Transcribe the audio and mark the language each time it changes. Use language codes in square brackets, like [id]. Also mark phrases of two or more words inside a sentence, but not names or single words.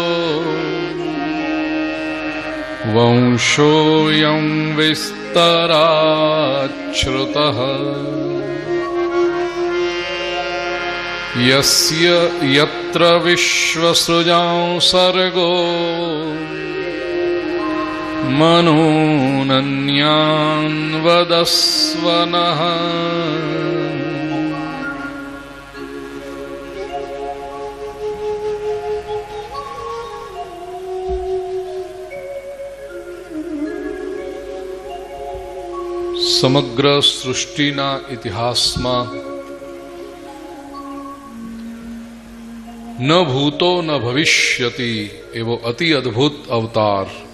[sa] वंशोऽयं विस्तराच्छ्रुतः यस्य यत्र विश्वसृजां सर्गो मनूनन्यान् वदस्व नः। [gu] સમગ્ર સૃષ્ટિના ઇતિહાસમાં [sa] न भूतो न भविष्यति [gu] એવો અતિ અદ્ભુત અવતાર